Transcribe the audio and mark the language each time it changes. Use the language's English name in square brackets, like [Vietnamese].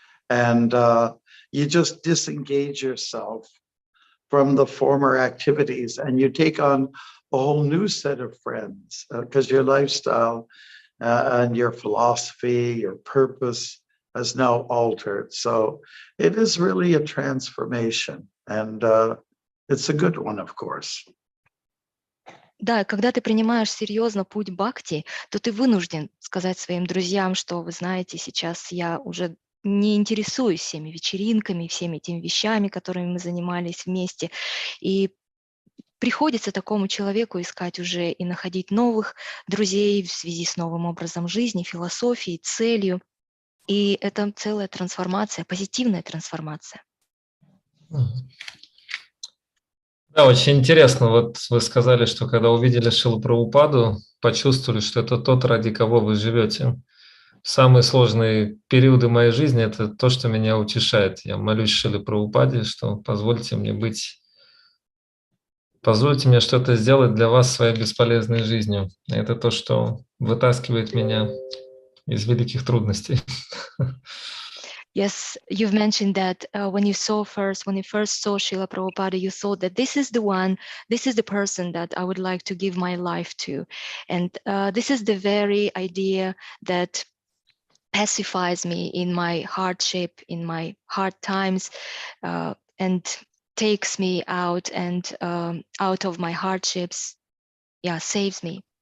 [English] And you just disengage yourself from the former activities and you take on a whole new set of friends because your lifestyle and your philosophy, your purpose has now altered. So it is really a transformation, and it's a good one, of course. [Russian] Да, когда ты принимаешь серьезно путь бхакти, то ты вынужден сказать своим друзьям, что, вы знаете, сейчас я уже не интересуюсь всеми вечеринками, всеми этими вещами, которыми мы занимались вместе. И приходится такому человеку искать уже и находить новых друзей в связи с новым образом жизни, философией, целью. И это целая трансформация, позитивная трансформация. Да, очень интересно. Вот вы сказали, что когда увидели Шрилу Прабхупаду, почувствовали, что это тот, ради кого вы живете. В самые сложные периоды моей жизни это то, что меня утешает. Я молюсь Шриле Прабхупаде, что позвольте мне быть Позвольте мне что-то сделать для вас своей бесполезной жизнью. Это то, что вытаскивает меня из великих трудностей. [English] Yes, you've mentioned that when you first saw Srila Prabhupada, you thought that this is the one, this is the person that I would like to give my life to. And this is the very idea that pacifies me in my hardship, in my hard times, and takes me out and out of my hardships, saves me.